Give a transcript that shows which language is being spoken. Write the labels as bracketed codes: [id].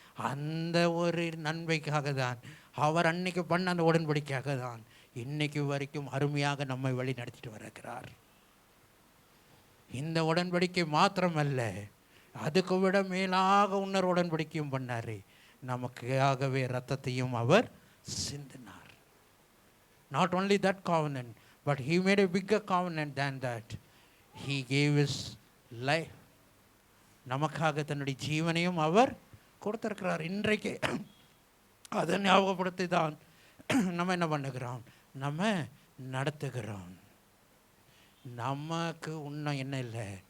[ta] அந்த ஒரு நன்மைக்காக தான், அவர் அன்னைக்கு பண்ண அந்த உடன்படிக்கையாக தான் இன்னைக்கு வரைக்கும் அருமையாக நம்மை வழி நடத்திட்டு வருகிறார். இந்த உடன்படிக்கை மாத்திரமல்ல, அதுக்கு விட மேலாக இன்னொரு உடன்படிக்கையும் பண்ணார். நமக்காகவே ரத்தத்தையும் அவர் சிந்தினார். [en] Not only that covenant, but he made a bigger covenant than that. He gave his life. [ta] நமக்காக தன்னுடைய ஜீவனையும் அவர் கொடுத்திருக்கிறார். இன்றைக்கு அதை ஞாபகப்படுத்தி தான் நம்ம என்ன பண்ணுகிறோம், நம்ம நடத்துகிறோம். நமக்கு இன்னும் என்ன இல்லை,